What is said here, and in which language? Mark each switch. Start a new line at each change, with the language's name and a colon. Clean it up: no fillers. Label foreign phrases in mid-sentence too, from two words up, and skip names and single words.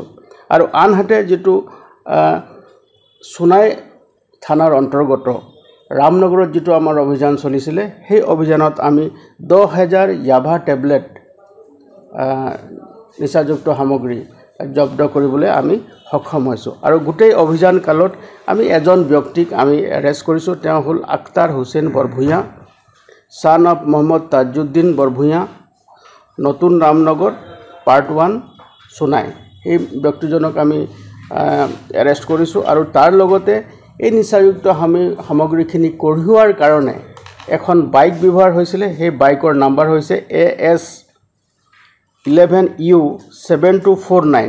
Assamese: আৰু আনহাতে যেটো সোনাই থানাৰ অন্তৰ্গত ৰামনগৰত যেটো আমাৰ অভিযান চলিছিলে সেই অভিযানত আমি 10,000 ইয়াবা টেবলেট নিচাযুক্ত সামগ্ৰী জব্দ কৰিবলৈ আমি সক্ষম হৈছোঁ। আৰু গোটেই অভিযান কালত আমি এজন ব্যক্তিক আমি এৰেষ্ট কৰিছোঁ। তেওঁ হ'ল আক্তাৰ হোসেন বৰভূয়া,
English: son of
Assamese: মোহাম্মদ তাজউদ্দিন বৰভূয়া, নতুন ৰামনগৰ পাৰ্ট 1 সোনাই। এই ব্যক্তিজনক আমি এৰেষ্ট কৰিছোঁ। আৰু তাৰ লগতে এই নিচাযুক্ত সামগ্ৰীখিনি কঢ়িওৱাৰ কাৰণে এখন বাইক ব্যৱহাৰ হৈছিলে। সেই বাইকৰ নাম্বাৰ হৈছে AS11U 7249।